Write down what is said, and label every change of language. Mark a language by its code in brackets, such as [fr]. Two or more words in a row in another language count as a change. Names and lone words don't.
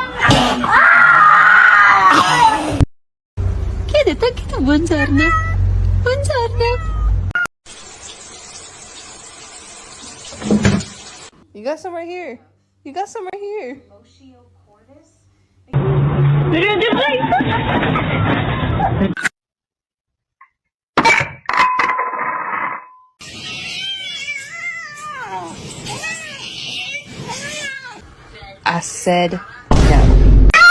[en] Kitten, tak kita buncar na. You got some right here. You got some right here. I said no.